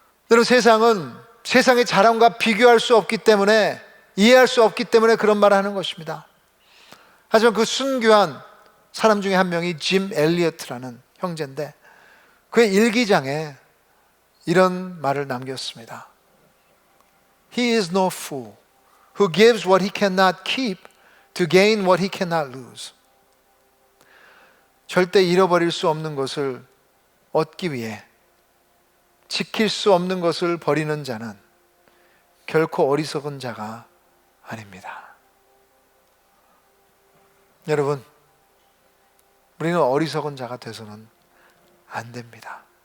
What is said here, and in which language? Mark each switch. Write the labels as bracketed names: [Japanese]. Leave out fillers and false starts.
[Korean] 여러분, 세상은 세상의 자랑과 비교할 수 없기 때문에, 이해할 수 없기 때문에 그런 말을 하는 것입니다. 하지만 그 순교한 사람 중에 한 명이 짐 엘리어트라는 형제인데 그의 일기장에 이런 말을 남겼습니다. [English] He is no fool who gives what he cannot keep to gain what he cannot lose. [Korean] 절대 잃어버릴 수 없는 것을 얻기 위해 지킬 수 없는 것을 버리는 자는 결코 어리석은 자가 아닙니다. 여러분, 우리는 어리석은 자가 돼서는 안 됩니다.